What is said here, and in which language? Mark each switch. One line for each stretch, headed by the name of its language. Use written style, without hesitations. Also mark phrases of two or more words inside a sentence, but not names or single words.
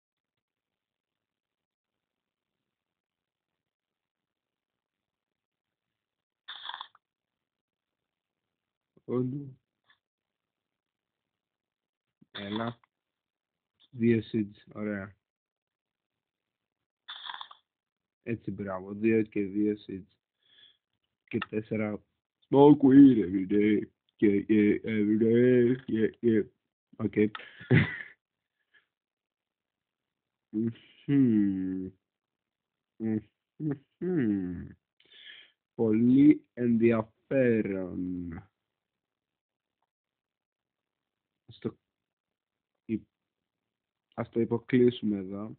Greek: Όλου. Έλα. 2 seeds. Ωραία. Έτσι, μπράβο. 2 και 2 seeds. Και 4.
English: Smoke weed every day. Yeah, every day. Yeah.
Greek: Οκ. Πολύ ενδιαφέρον. Ας το υποκλείσουμε εδώ.